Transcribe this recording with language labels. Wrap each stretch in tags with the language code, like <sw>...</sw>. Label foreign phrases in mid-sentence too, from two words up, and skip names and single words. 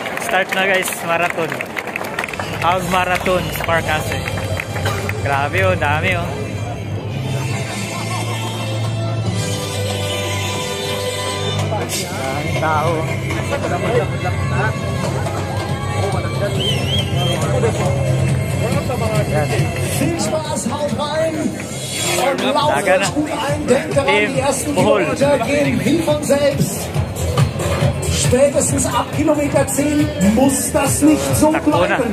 <tl>Start na guys, marathon.</tl> <en>Half marathon</en> <tl>sa Parkase. Grabe oh, dami oh. Daming tao.</tl> <de>Viel Spaß, haut rein und lauft euch gut ein. Denkt daran, die ersten Kilometer gehen wie von selbst. Spätestens ab Kilometer 10 muss das nicht so bleiben.</de>